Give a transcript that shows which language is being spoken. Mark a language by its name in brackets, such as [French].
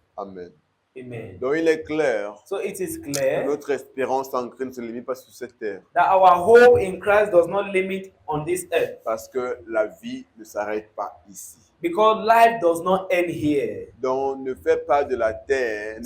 [French] Amen. Amen. Donc il est clair [English] So it is [French] que [English] clear [French] notre espérance en Christ ne se limite pas sur cette terre. [English] that our hope in Christ does not limit on this earth, [French] Parce que la vie ne s'arrête pas ici. [English] because life does not end here. [French] Donc ne fais pas de la terre, ne